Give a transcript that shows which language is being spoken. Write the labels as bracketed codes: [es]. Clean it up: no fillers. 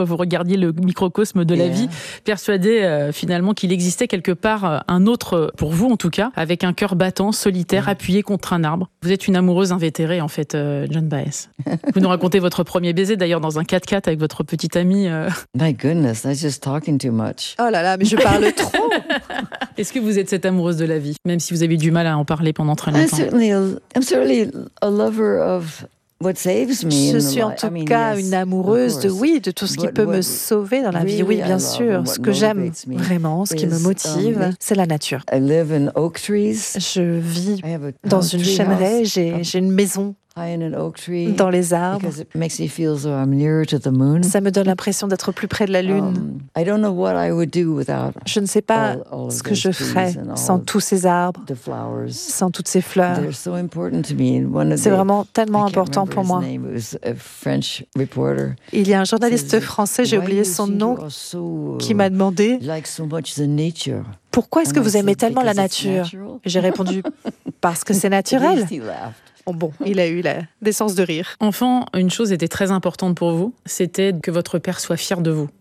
[fr] Vous regardiez le microcosme de la vie, persuadée finalement qu'il existait quelque part un autre, pour vous en tout cas, avec un cœur battant, solitaire, appuyé contre un arbre. Vous êtes une amoureuse invétérée en fait, Joanne Baez. Vous nous racontez votre premier baiser, d'ailleurs, dans un 4x4 avec votre petite amie. [en] My goodness, I'm just talking too much. [fr] Oh là là, mais je parle trop. Est-ce que vous êtes cette amoureuse de la vie, même si vous avez du mal à en parler pendant très longtemps? [en] I'm certainly a lover of what saves me. [fr] Je suis en tout cas une amoureuse de tout ce qui peut me sauver dans la vie. Oui, bien sûr. Ce que j'aime vraiment, ce qui me motive, c'est la nature. [en] I live in oak trees. [fr] Je vis dans une chênerie. J'ai une maison dans les arbres. [en] It makes me feel so I'm nearer to the moon. [fr] Ça me donne l'impression d'être plus près de la lune. [en] I don't know what I would do without. [fr] Je ne sais pas ce que je ferais sans tous ces arbres, [en] the flowers, [fr] sans toutes ces fleurs. [en] They're so important to me. One of [fr] C'est vraiment tellement important pour moi. [en] His name was a French reporter. [fr] Il y a un journaliste français, j'ai oublié son nom, qui m'a demandé [en] like so much the nature. [fr] Pourquoi est-ce que vous aimez tellement la nature? J'ai répondu parce que c'est naturel. Bon, il a eu la décence de rire. Enfant, une chose était très importante pour vous, c'était que votre père soit fier de vous.